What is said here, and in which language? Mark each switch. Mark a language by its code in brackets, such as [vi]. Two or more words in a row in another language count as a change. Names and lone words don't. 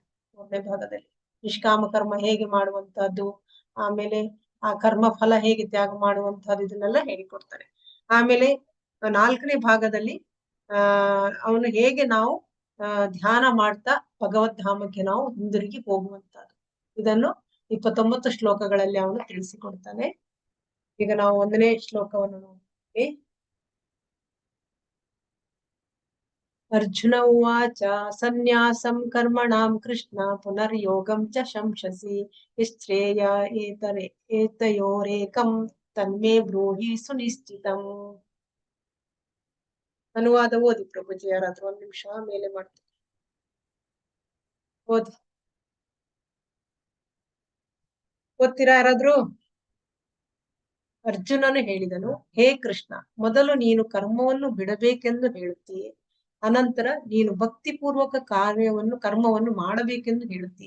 [kn] 3ನೇ ಭಾಗದಲ್ಲಿ ನಿಷ್ಕಾಮ ಕರ್ಮ ಹೇಗೆ ಮಾಡುವಂತಹದ್ದು, ಆಮೇಲೆ ಆ ಕರ್ಮ ಫಲ ಹೇಗೆ ತ್ಯಾಗ ಮಾಡುವಂತಹದ್ದು, ಇದನ್ನೆಲ್ಲ ಹೇಳಿಕೊಡ್ತಾನೆ. ಆಮೇಲೆ 4ನೇ ಭಾಗದಲ್ಲಿ ಅವನು ಹೇಗೆ ನಾವು ಧ್ಯಾನ ಮಾಡ್ತಾ ಭಗವದ್ಧಾಮಕ್ಕೆ ನಾವು ಹಿಂದಿರುಗಿ ಹೋಗುವಂತದ್ದು ಇದನ್ನು 29 ಶ್ಲೋಕಗಳಲ್ಲಿ ಅವನು ತಿಳಿಸಿಕೊಡ್ತಾನೆ. ಈಗ ನಾವು 1ನೇ ಶ್ಲೋಕವನ್ನು ನೋಡ್ತೀವಿ. [sa] ಅರ್ಜುನ ಉವಾಚ ಸನ್ಯಾಸಂ ಕರ್ಮಣಾಂ ಕೃಷ್ಣ ಪುನರ್ಯೋಗಂ ಚ ಶಂಸಸಿ ಶ್ರೇಯ ಏತಯೋರೇಕಂ ತನ್ಮೇ ಬ್ರೂಹಿ ಸುನಿಶ್ಚಿತಂ. [kn] ಅನುವಾದ ಓದಿ ಪ್ರಭುಜಿ, ಯಾರಾದ್ರೂ 1 ನಿಮಿಷ ಮೇಲೆ ಮಾಡ್ತೀನಿ, ಓದಿ. ಓದ್ತೀರಾ ಯಾರಾದ್ರೂ? ಅರ್ಜುನನು ಹೇಳಿದನು, ಹೇ ಕೃಷ್ಣ, ಮೊದಲು ನೀನು ಕರ್ಮವನ್ನು ಬಿಡಬೇಕೆಂದು ಹೇಳುತ್ತೀಯೆ, ಅನಂತರ ನೀನು ಭಕ್ತಿಪೂರ್ವಕ ಕರ್ಮವನ್ನು ಮಾಡಬೇಕೆಂದು ಹೇಳುತ್ತೀಯೆ.